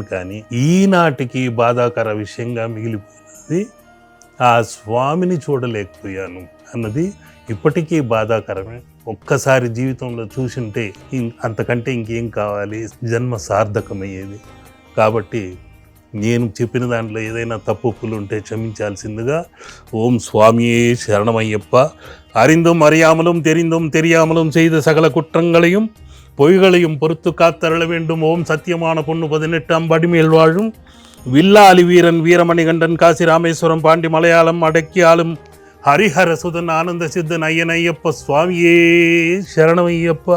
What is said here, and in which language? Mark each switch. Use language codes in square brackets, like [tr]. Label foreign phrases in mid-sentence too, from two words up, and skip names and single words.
[te] కానీ ఈనాటికి బాధాకర విషయంగా మిగిలిపోయినది ఆ స్వామిని చూడలేకపోయాను అన్నది ఇప్పటికీ బాధాకరమే. ఒక్కసారి జీవితంలో చూసింటే అంతకంటే ఇంకేం కావాలి, జన్మ సార్థకమయ్యేది. కాబట్టి నేను చెప్పిన దాంట్లో ఏదైనా తప్పులు ఉంటే క్షమించాల్సిందిగా. ఓం స్వామియే శరణమయ్యప్ప. [ta] அறிந்தும் அறியாமலும் தெரிந்தும் தெரியாமலும் செய்த சகல குற்றங்களையும் பொய்களையும் பொறுத்து காத்தருள வேண்டும். ஓம் சத்தியமான பொண்ணு 18 படிமேல் வாழும் வில்லாளி வீரன் வீரமணிகண்டன் காசி ராமேஸ்வரம் பாண்டி மலையாளம் அடக்கி ஆளும் ஹரிஹர சுதன் ஆனந்த சித்தன் ஐயன் ஐயப்ப சுவாமியே சரணமையப்ப.